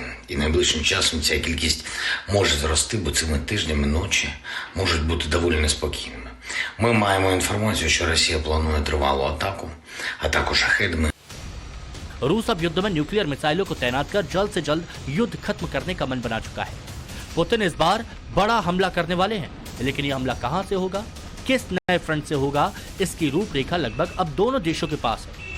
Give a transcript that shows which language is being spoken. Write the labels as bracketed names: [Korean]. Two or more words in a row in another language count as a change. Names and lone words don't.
[Ukrainian] І найближчим часом ця кількість може зрости, бо цими тижнями ночі можуть бути доволі неспокійними. Ми маємо інформацію, що Росія планує тривалу атаку шахедами. [Hindi] रूस अब युद्ध में [English] nuclear missiles [Hindi] को तैनात कर जल्द से जल्द युद्ध खत्म करने का मन बना चुका है। पुतिन इस बार बड़ा हमला करने वाले हैं, लेकिन ये हमला कहां से होगा, किस नए फ्रंट से होगा, इसकी रूपरेखा लगभग अब दोनों देशों के पास है।